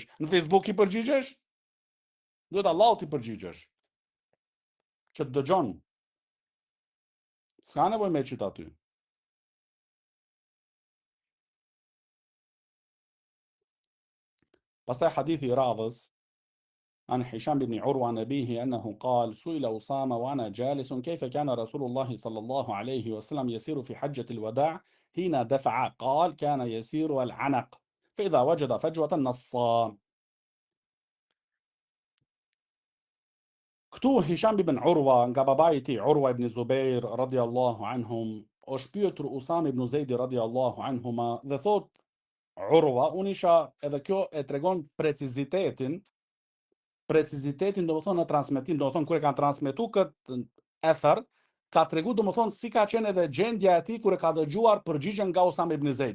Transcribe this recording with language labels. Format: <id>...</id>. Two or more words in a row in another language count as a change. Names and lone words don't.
<sq>Në Facebook i përgjigjesh? Duhet Allahut i përgjigjesh. Që të dëgjon. S'ka nevojë me qit aty. Pastaj hadithi i radhës</sq> <ar>عن هشام بن عروة عن أبيه أنه قال سئل أسامة وأنا جالس كيف كان رسول الله صلى الله عليه وسلم يسير في حجة الوداع حين دفع قال كان يسير العنق فإذا وجد فجوة نصا.</ar> <sq>Këtu Hisham ibn Urwa nga babai i tij Urwa ibn Zubair</sq> <ar>رضي الله عنهم</ar> <sq>është pyetur Usama ibn Zeidi</sq> <ar>رضي الله عنهما</ar> <sq>dhe thot Urwa, unë isha, edhe kjo e tregon precizitetin do më thonë në transmetim, do më thonë kur e kanë transmetu këtë ether, ka tregu do më thonë si ka qenë edhe gjendja e tij kur e ka dëgjuar përgjigjen nga Usama ibn Zeidi.</sq>